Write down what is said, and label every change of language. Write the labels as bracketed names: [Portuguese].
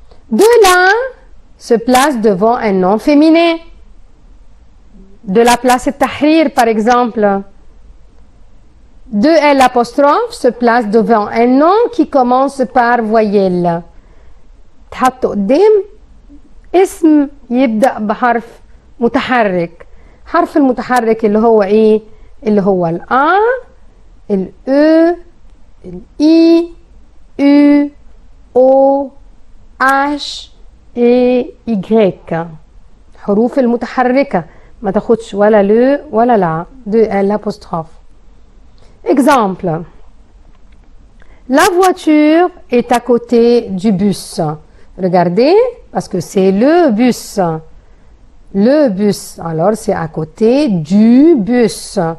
[French] De la se place devant un nom féminin. De la place Tahrir, par exemple. De L apostrophe se place devant un nom qui commence par voyelle. [Arabic] تحط قدام اسم يبدأ بحرف متحرك. حرف المتحرك اللي هو ايه؟ اللي هو ال A, ال E, ال I, U, O, H et Y. حروف المتحركة ما تاخدش ولا [French] le [Arabic] ولا [French] la de l'apostrophe. Exemple. La voiture est à côté du bus. Regardez, parce que c'est le bus. Le bus. Alors, c'est à côté du bus.